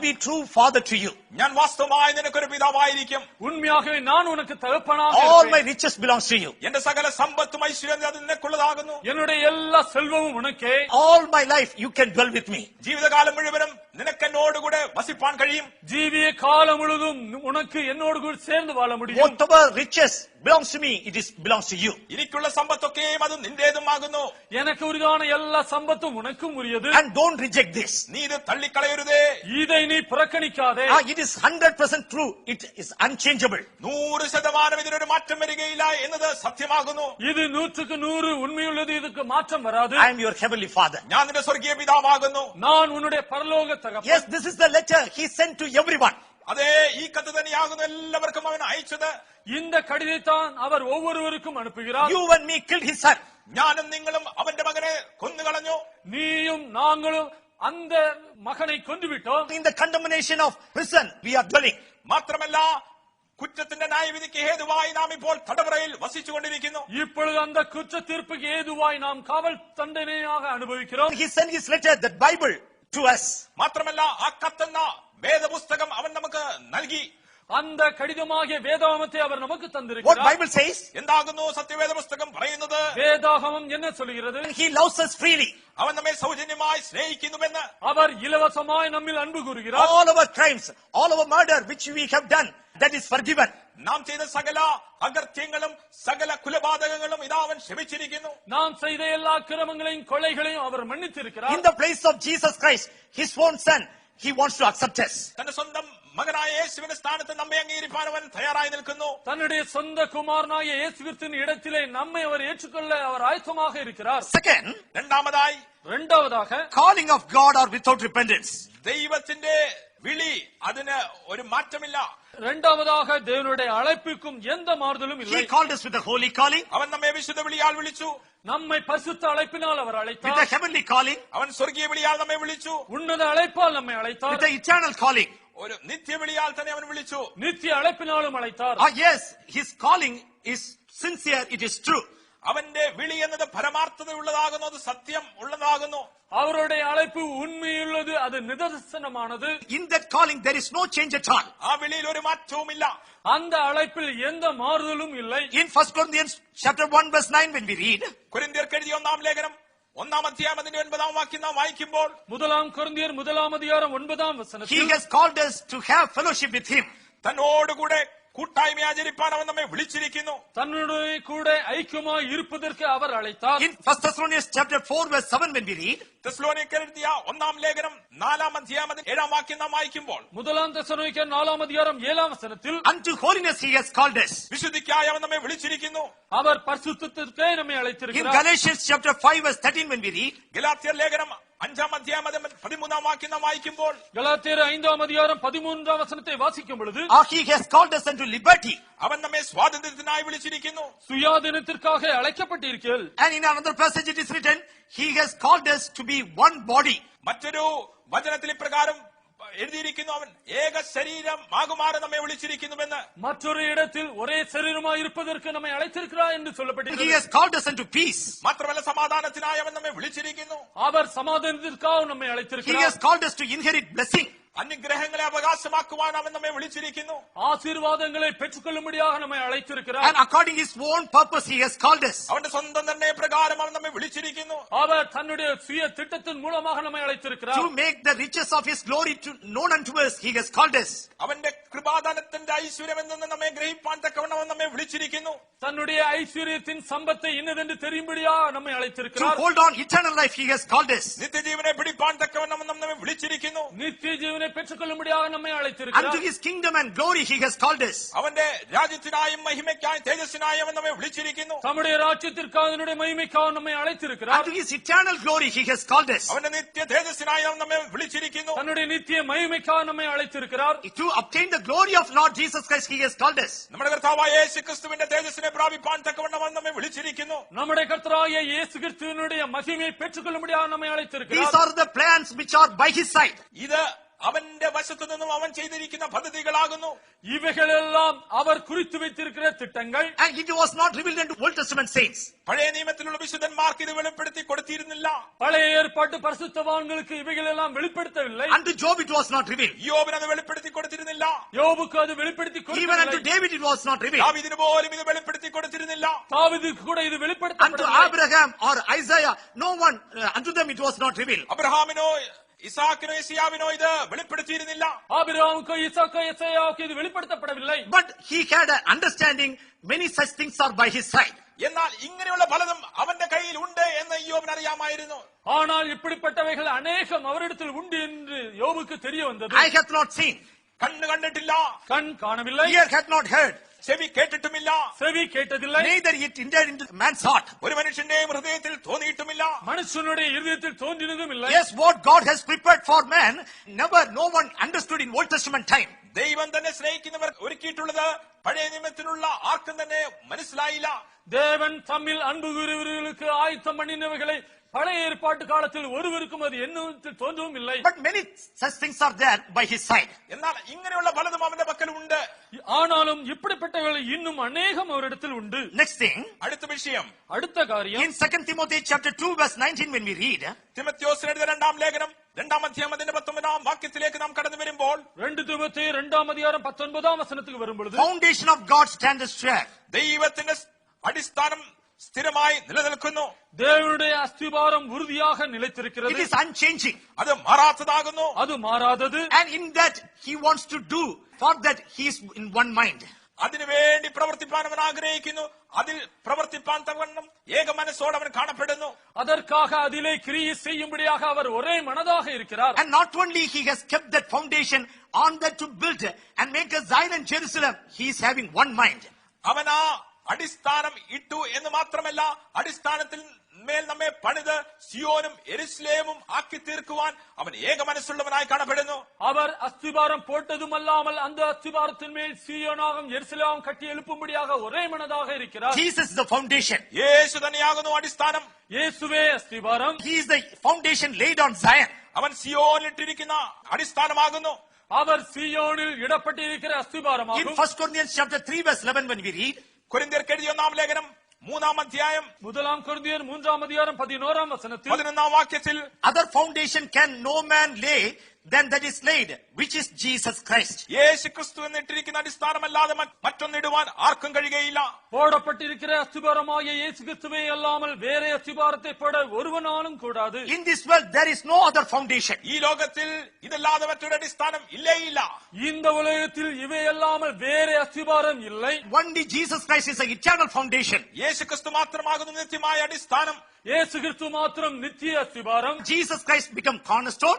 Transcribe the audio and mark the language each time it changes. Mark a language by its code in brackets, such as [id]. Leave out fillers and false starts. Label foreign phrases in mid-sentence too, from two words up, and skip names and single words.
[en] be true father to you. [ml] ഞാൻ വാസ്തവമായി നിനക്കൊരു പിതാവായിരിക്കും. [ta] உண்மையாகவே நான் உனக்கு தகப்பனாக [en] All my [ta] இருப்பேன். [en] riches belongs to you. [ml] എന്റെ സകല സമ്പത്തും ഐശ്വര്യം അത് നിനക്കുള്ളതാകുന്നു. [ta] என்னுடைய எல்லா செல்வமும் உனக்கே. [en] All my life you can dwell with me. [ml] ജീവിതകാലം മുഴുവനും നിനക്ക് എന്നോടുകൂടെ വസിപ്പാൻ കഴിയും. [ta] ஜீவிய காலம் முழுதும் உனக்கு என்னோடு கூட சேர்ந்து வாழ முடியும். [en] Whatever riches belongs to me, it belongs to you. [ml] എനിക്കുള്ള സമ്പത്തൊക്കെയും അത് നിന്റേതുമാകുന്നു. [ta] எனக்கு உரிதான எல்லா சம்பத்தும் உனக்கும் உரியது. [en] And don't reject this. [ml] നീ ഇത് തള്ളിക്കളയരുതേ. [ta] இதை நீ புறக்கணிக்காதே. [en] It is 100% true. It is unchangeable. [ml] 100% ഇതിനൊരു മാറ്റം വരികയില്ല എന്നത് സത്യമാകുന്നു. [ta] இது 100% உண்மையுள்ளது. இதுக்கு மாற்றம் வராது. [en] I am your heavenly father. [ml] ഞാൻ നിന്റെ സ്വർഗീയ പിതാവാകുന്നു. [ta] நான் உன்னுடைய பரலோக தகப்பன். [en] Yes, this is the letter he sent to everyone. [ml] അതേ ഈ കത്ത് തന്നെയാകുന്നു എല്ലാവർക്കും അവൻ അയച്ചത്. [ta] இந்த கடிதத்தான் அவர் ஒவ்வொருவருக்கும் அனுப்புகிறார். [en] You and me killed his son. [ml] ഞാനും നിങ്ങളും അവന്റെ മകനെ കൊന്നുകളഞ്ഞു. [ta] நீயும் நாங்களும் அந்த மகனை கொன்றுவிட்டோம். [en] In the condemnation of prison, we are dwelling. [ml] മാത്രമല്ല കുറ്റത്തിന്റെ ന്യായവിധിക്ക് ഹേതുവായി നാം ഇപ്പോൾ തടവറയിൽ വസിച്ചുകൊണ്ടിരിക്കുന്നു. [ta] இப்பொழுது அந்த குற்ற தீர்ப்புக்கு ஏதுவாய் நாம் காவல் தண்டனையாக அனுபவிக்கிறோம். [en] He sent his letter, the Bible, to us. [ml] മാത്രമല്ല ആ കത്തെന്ന വേദപുസ്തകം അവൻ നമുക്ക് നൽകി. [ta] அந்த கடிதமாகிய வேதாகமத்தை அவர் நமக்கு [en] What [ta] தந்திருக்கிறார். [en] Bible says? [ml] എന്താകുന്നു സത്യവേദ പുസ്തകം പറയുന്നത്? [ta] வேதாகமம் என்ன சொல்கிறது? [en] He loves us freely. [ml] അവൻ നമ്മെ സൗജന്യമായി സ്നേഹിക്കുന്നുവെന്ന്. [ta] அவர் இலவசமாய் நம்மில் அன்பு கூறுகிறார். [en] All our crimes, all our murder which we have done, that is forgiven. [ml] നാം ചെയ്ത സകല അകൃത്യങ്ങളും സകല കുലപാതകങ്ങളും ഇതാ അവൻ ക്ഷമിച്ചിരിക്കുന്നു. [ta] நாம் செய்த எல்லா கிரமங்களையும் கொலைகளையும் அவர் மன்னித்திருக்கிறார். [en] In the place of Jesus Christ, his own son, he wants to accept us. [ml] തന്റെ സ്വന്തം മകനായ യേശുവിന്റെ സ്ഥാനത്ത് നമ്മെ അംഗീകരിക്കാൻ അവൻ തയ്യാറായി നിൽക്കുന്നു. [ta] தன்னுடைய சொந்த குமாரனாகிய இயேசு கிறிஸ்துவின் இடத்திலே நம்மை அவர் ஏற்றுக்கொள்ள அவர் ஆயத்தமாக இருக்கிறார். [en] Second, [ml] രണ്ടാമതായി [ta] இரண்டாவதாக [en] calling of God are without repentance. [ml] ദൈവത്തിന്റെ വിളി അതിന് ഒരു മാറ്റമില്ല. [ta] இரண்டாவதாக தேவனுடைய அழைப்புக்கும் எந்த மாறுதலும் இல்லை. [en] He called us with the holy calling, [ml] അവൻ നമ്മെ വിശുദ്ധ വിളിയാൽ വിളിച്ചു. [ta] நம்மை பரிசுத்த அழைப்பினால் அவர் [en] with the [ta] அழைத்தார். [en] heavenly calling, [ml] അവൻ സ്വർഗീയ വിളിയാൽ നമ്മെ വിളിച്ചു. [ta] உன்னத அழைப்பால் நம்மை [en] with [ta] அழைத்தார். [en] the eternal calling. [ml] ഒരു നിത്യവിളിയാൽ തന്നെ അവൻ വിളിച്ചു. [ta] நித்திய அழைப்பினாலும் அழைத்தார். [en] Yes, his calling is sincere, it is true. [ml] അവന്റെ വിളി എന്നത് പരമാർത്ഥതയുള്ളതാകുന്നു, അത് സത്യം ഉള്ളതാകുന്നു. [ta] அவருடைய அழைப்பு உண்மையுள்ளது, அது நிதர்சனமானது. [en] In that calling, there is no change at all. [ml] ആ വിളിയിൽ ഒരു മാറ്റവുമില്ല. [ta] அந்த அழைப்பில் எந்த மாறுதலும் இல்லை. [en] In 1 Corinthians chapter 1 verse 9, when we read, [ml] കൊരിന്ത്യർക്ക് എഴുതിയ 1-ാം ലേഖനം 1-ാം അധ്യായം അതിന്റെ 9-ാം വാക്യം നാം വായിക്കുമ്പോൾ, [ta] முதலாம் கொரிந்தியர் 1-ஆம் அதிகாரம் 9ஆம் [en] he [ta] வசனத்தில் [en] has called us to have fellowship with him. [ml] തന്നോടുകൂടെ കൂട്ടായ്മ ആചരിപ്പാൻ അവൻ നമ്മെ വിളിച്ചിരിക്കുന്നു. [ta] தன்னுடைய கூட ஐக்கியமாய் இருப்பதற்கு அவர் அழைத்தார். [en] In 1 Thessalonians chapter 4 verse 7, when we read, [ml] തെസ്സലോനിക്കർ എഴുതിയ 1-ാം ലേഖനം 4-ാം അധ്യായം അതിന്റെ 7-ാം വാക്യം നാം വായിക്കുമ്പോൾ, [ta] முதலாம் தெசலோனிக்கர் 4ஆம் அதிகாரம் 7ஆம் வசனத்தில் [en] unto holiness he has called us. [ml] വിശുദ്ധിക്കായി അവൻ നമ്മെ വിളിച്ചിരിക്കുന്നു. [ta] அவர் பரிசுத்தத்திற்கே நம்மை [en] In [ta] அழைத்திருக்கிறார். [en] Galatians chapter 5 verse 13, when we read, [ml] ഗലാത്യർ ലേഖനം 5-ാം അധ്യായം അതിന്റെ 13-ാം വാക്യം നാം വായിക്കുമ്പോൾ, [ta] கலாத்தியர் 5ஆம் அதிகாரம் 13ஆம் வசனத்தை வாசிக்கும் பொழுது, [en] he has called us unto liberty. [ml] അവൻ നമ്മെ സ്വാതന്ത്ര്യത്തിനായി വിളിച്ചിരിക്കുന്നു. [ta] சுயாதீனத்திற்காக அழைக்கப்பட்டீர்கள். [en] And in another passage it is written, he has called us to be one body. [ml] മറ്റൊരു വചനത്തിൽ ഇപ്രകാരം എഴുതിയിരിക്കുന്നു, അവൻ ഏക ശരീരം ആകുമാറ് നമ്മെ വിളിച്ചിരിക്കുന്നുവെന്ന്. [ta] மற்றொரு இடத்தில் ஒரே சரீரமாய் இருப்பதற்கு நம்மை அழைத்திருக்கிறார் என்று [en] He [ta] சொல்லப்பட்டிருக்கிறது. [en] has called us unto peace. [ml] മാത്രമല്ല സമാധാനത്തിനായി അവൻ നമ്മെ വിളിച്ചിരിക്കുന്നു. [ta] அவர் சமாதானத்திற்காக நம்மை [en] He [ta] அழைத்திருக்கிறார். [en] has called us to inherit blessing. [ml] അനുഗ്രഹങ്ങളെ അവകാശമാക്കുവാൻ അവൻ നമ്മെ വിളിച്ചിരിക്കുന്നു. [ta] ஆசீர்வாதங்களை பெற்றுக்கொள்ளும்படியாக நம்மை அழைத்திருக்கிறார். [en] And according his own purpose he has called us. [ml] അവന്റെ സ്വന്തം നിർണയ പ്രകാരം അവൻ നമ്മെ വിളിച്ചിരിക്കുന്നു. [ta] அவர் தன்னுடைய சுய திட்டத்தின் மூலமாக நம்மை அழைத்திருக்கிறார். [en] To make the riches of his glory known unto us, he has called us. [ml] അവന്റെ കൃപാദാനത്തിന്റെ ഐശ്വര്യം എന്തെന്ന് നമ്മെ ഗ്രഹിപ്പാൻ തക്കവണ്ണം അവൻ നമ്മെ വിളിച്ചിരിക്കുന്നു. [ta] தன்னுடைய ஐஸ்வர்யத்தின் சம்பத்தை இன்னதென்று தெரியும்படியாக நம்மை [en] To [ta] அழைத்திருக்கிறார். [en] hold on eternal life, he has called us. [ml] നിത്യജീവനെ പിടിപ്പാൻ തക്കവണ്ണം അവൻ നമ്മെ വിളിച്ചിരിക്കുന്നു. [ta] நித்திய ஜீவனை பெற்றுக்கொள்ளும்படியாக நம்மை [en] Unto [ta] அழைத்திருக்கிறார். [en] his kingdom and glory he has called us. [ml] അവന്റെ രാജ്യത്തിനായും മഹിമയ്ക്കായും തേജസ്സിനായും അവൻ നമ്മെ വിളിച്ചിരിക്കുന്നു. [ta] தம்முடைய ராஜ்யத்திற்காக அதனுடைய மகிமைக்காக நம்மை அழைத்திருக்கிறார். [en] Unto his eternal glory he has called us. [ml] അവന്റെ നിത്യ തേജസ്സിനായി അവൻ നമ്മെ വിളിച്ചിരിക്കുന്നു. [ta] தன்னுடைய நித்திய மகிமைக்காக நம்மை அழைத்திருக்கிறார். [en] To obtain the glory of Lord Jesus Christ he has called us. [ml] നമ്മുടെ കർത്താവായ യേശു ക്രിസ്തുവിന്റെ തേജസ്സിനെ പ്രാപിപ്പാൻ തക്കവണ്ണം അവൻ നമ്മെ വിളിച്ചിരിക്കുന്നു. [ta] நம்முடைய கர்த்தராகிய இயேசு கிறிஸ்துவினுடைய மகிமையை பெற்றுக்கொள்ளும்படியாக நம்மை [en] These [ta] அழைத்திருக்கிறார். [en] are the plans which are by his side. [ml] ഇത് അവന്റെ വശത്തു നിന്നും അവൻ ചെയ്തിരിക്കുന്ന പദ്ധതികളാകുന്നു. [ta] இவைகள் எல்லாம் அவர் குறித்து வைத்திருக்கிற திட்டங்கள். [en] And it was not revealed unto Old Testament saints. [ml] പഴയ നിയമത്തിലുള്ള വിശുദ്ധന്മാർക്ക് ഇത് വെളിപ്പെടുത്തി കൊടുത്തിരുന്നില്ല. [ta] பழைய ஏற்பாட்டு பரிசுத்தவான்களுக்கு இவைகள் எல்லாம் வெளிப்படுத்தவில்லை. [en] Unto Job it was not revealed. [ml] യോബിന് അത് വെളിപ്പെടുത്തി കൊടുത്തിരുന്നില്ല. [ta] யோபுக்கு அது வெளிப்படுத்தி [en] Even unto [ta] கொடுக்கவில்லை. [en] David it was not revealed. [ml] ദാവീദിന് പോലും ഇത് വെളിപ്പെടുത്തി കൊടുത്തിരുന്നില്ല. [ta] தாவீதுக்கு கூட இது [en] Unto [ta] வெளிப்படுத்தப்படவில்லை. [en] Abraham or Isaiah, no one, unto them it was not revealed. [ml] അബ്രഹാമിനോ ഇസാക്കിനോ യശയാവിനോ ഇത് വെളിപ്പെടുത്തിയിരുന്നില്ല. [ta] ஆபிரகாமுக்கு ஈசாக்கு எசேயாவுக்கு இது வெளிப்படுத்தப்படவில்லை. [en] But he had an understanding, many such things are by his side. [ml] എന്നാൽ ഇങ്ങനെയുള്ള പലതും അവന്റെ കയ്യിൽ ഉണ്ട് എന്ന് യോബിന് അറിയാമായിരുന്നു. [ta] ஆனால் இப்படிப்பட்டவைகள் அநேகம் அவரிடத்தில் உண்டு என்று யோபுக்கு தெரிய வந்தது. [en] Eye hath not seen, [ml] കണ്ണ് കണ്ടിട്ടില്ല, [ta] கண் காணவில்லை, [en] ear hath not heard, [ml] ചെവി കേട്ടിട്ടുമില്ല, [ta] செவி கேட்டதில்லை, [en] neither it entered into man's heart. [ml] ഒരു മനുഷ്യന്റെയും ഹൃദയത്തിൽ തോന്നിയിട്ടുമില്ല. [ta] மனுஷனுடைய இருதயத்தில் தோன்றினதும் இல்லை. [en] Yes, what God has prepared for man, never no one understood in Old Testament time. [ml] ദൈവം തന്നെ സ്നേഹിക്കുന്നവർ ഒരുക്കിയിട്ടുള്ളത് പഴയ നിയമത്തിലുള്ള ആർക്കും തന്നെ മനസ്സിലായില്ല. [ta] தேவன் தம்மில் அன்பு கூறுகிறவர்களுக்கு ஆயத்தம் பண்ணினவைகளை பழைய ஏற்பாட்டு காலத்தில் ஒருவருக்கும் அது எண்ணத்தில் தோன்றவும் இல்லை. [en] But many such things are there by his side. [ml] എന്നാൽ ഇങ്ങനെയുള്ള പലതും അവന്റെ പക്കൽ ഉണ്ട്. [ta] ஆனாலும் இப்படிப்பட்டவர்கள் இன்னும் அநேகம் அவரிடத்தில் உண்டு. [en] Next thing, [ml] അടുത്ത വിഷയം, [ta] அடுத்த காரியம், [en] in 2 Timothy chapter 2 verse 19 when we read, [ml] തിമോഥെയോസിന് എഴുതിയ രണ്ടാം ലേഖനം 2-ാം അധ്യായം അതിന്റെ 19-ാം വാക്യത്തിലേക്ക് നാം കടന്നു വരുമ്പോൾ [ta] 2 தீமோத்தேயு 2-ஆம் அதிகாரம் 19-ஆம் வசனத்துக்கு வரும்பொழுது, [en] foundation of God standeth sure. [ml] ദൈവത്തിന്റെ അടിസ്ഥാനം സ്ഥിരമായി നിലനിൽക്കുന്നു. [ta] தேவனுடைய அஸ்திபாரம் உறுதியாக [en] It [ta] நிலைத்திருக்கிறது. [en] is unchanging. [ml] അത് മാറാത്തതാകുന്നു. [ta] அது മാറാதது. [en] And in that he wants to do, for that he is in one mind. [ml] അതിനുവേണ്ടി പ്രവർത്തിപ്പാൻ അവൻ ആഗ്രഹിക്കുന്നു. അതിൽ പ്രവർത്തിപ്പാൻ തവണ്ണം ഏക മനസ്സോടെ അവൻ കാണപ്പെടുന്നു. [ta] அதற்காக அதிலே கிரியை செய்யும்படியாக அவர் ஒரே மனதாக இருக்கிறார். [en] And not only he has kept that foundation on that to build and make a Zion and Jerusalem, he is having one mind. [ml] അവൻ ആ അടിസ്ഥാനം ഇട്ടു എന്ന് മാത്രമല്ല, അടിസ്ഥാനത്തിൽ മേൽ നമ്മെ പണിത് സിയോനും യെരുശലേമും ആക്കി തീർക്കുവാൻ അവൻ ഏക മനസ്സുള്ളവനായി കാണപ്പെടുന്നു. [ta] அவர் அஸ்திபாரம் போட்டதும் அல்லாமல் அந்த அஸ்திபாரத்தின் மேல் சீயோனாகும் எருசலேமும் கட்டி எழுப்பும்படியாக ஒரே மனதாக இருக்கிறார். [en] Jesus is the foundation. [ml] യേശു തന്നെയാകുന്നു അടിസ്ഥാനം. [ta] இயேசுவே அஸ்திபாரம். [en] He is the foundation laid on Zion. [ml] അവൻ സിയോനിട്ടിരിക്കുന്ന അടിസ്ഥാനമാകുന്നു. [ta] அவர் சீயோனில் இடப்பட்டிருக்கிற [en] In [ta] அஸ்திபாரமாகும். [en] 1 Corinthians chapter 3 verse 11 when we read, [ml] കൊരിന്ത്യർക്ക് എഴുതിയ 1-ാം ലേഖനം 3-ാം അധ്യായം [ta] 1 கொரிந்தியர் 3-ஆம் அதிகாரம் 11-ஆம் வசனத்தில், [ml] 11-ാം വാക്യത്തിൽ [en] other foundation can no man lay than that is laid, which is Jesus Christ. [ml] യേശു ക്രിസ്തു എന്നിട്ടിരിക്കുന്ന അടിസ്ഥാനമല്ലാതെ മറ്റൊന്നിടുവാൻ ആർക്കും കഴിയുകയില്ല. [ta] போடப்பட்டிருக்கிற அஸ்திபாரமாகிய இயேசு கிறிஸ்துவே அல்லாமல் வேற அஸ்திபாரத்தை போட ஒருவனாலும் கூடாது. [en] In this world there is no other foundation. [ml] ഈ ലോകത്തിൽ ഇതല്ലാതെ മറ്റൊരു അടിസ്ഥാനം ഇല്ലേ ഇല്ല. [ta] இந்த உலகத்தில் இவை அல்லாமல் வேற அஸ்திபாரம் இல்லை. [en] Only Jesus Christ is the eternal foundation. [ml] യേശു ക്രിസ്തു മാത്രമാകുന്നു നിത്യമായ അടിസ്ഥാനം. [ta] இயேசு கிறிஸ்து மாத்திரம் நித்திய அஸ்திபாரம். [en] Jesus Christ become cornerstone